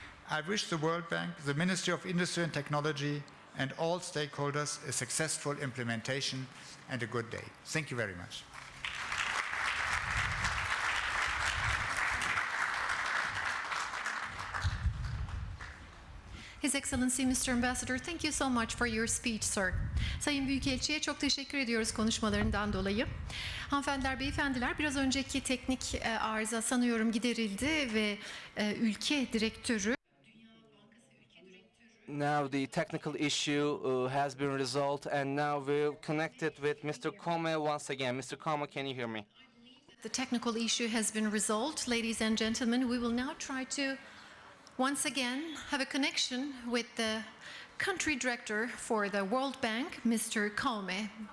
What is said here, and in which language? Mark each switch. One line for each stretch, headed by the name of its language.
English: I wish the World Bank, the Ministry of Industry and Technology, and all stakeholders a successful implementation and a good day. Thank you very much. His Excellency Mr. Ambassador, thank you so much for your speech, sir.
Turkish: Sayın Büyükelçi'ye çok teşekkür ediyoruz konuşmalarından dolayı. Hanımefendiler, beyefendiler, biraz önceki teknik arıza sanıyorum giderildi ve ülke direktörü
English: Now the technical issue has been resolved, and now we're connected with Mr. Kome once again. Mr. Kome, can you hear me? The technical issue has been resolved. Ladies and gentlemen, we will now try to once again have a connection with the country director for the World Bank, Mr. Kome.